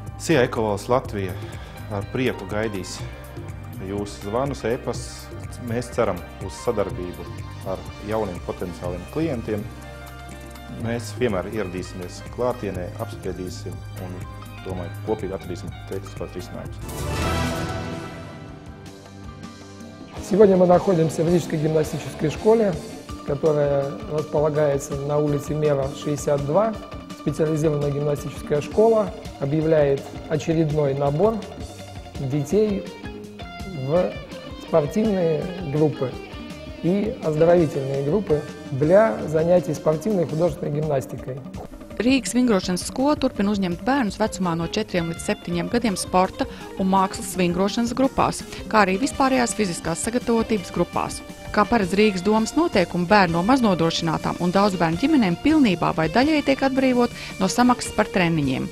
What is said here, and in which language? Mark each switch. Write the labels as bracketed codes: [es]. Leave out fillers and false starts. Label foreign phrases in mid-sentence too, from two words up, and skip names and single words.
[lv] CIA Ecovalts Latvija ar prieku gaidīs jūsu zvanus, e-pastus. Mēs ceram uz sadarbību ar jauniem potenciāliem klientiem. Mēs vienmēr ieradīsimies klātienē, apspriedīsim un domāju, kopīgi atradīsim tehniskos risinājumus. [ru] Сегодня мы находимся в Рижской гимнастической школе, которая располагается на улице Мера, 62. Специализированная гимнастическая школа объявляет очередной набор детей в спортивные группы и оздоровительные группы для занятий спортивной и художественной гимнастикой. [lv] Rīgas vingrošanas skola turpina uzņemt bērnus vecumā no 4 līdz 7 gadiem sporta un mākslas vingrošanas grupās, kā arī vispārējās fiziskās sagatavotības grupās. Kā paredz Rīgas domas noteikumi, bērni no maznodrošinātām un daudz bērnu ģimenēm pilnībā vai daļēji tiek atbrīvot no samaksas par treniņiem.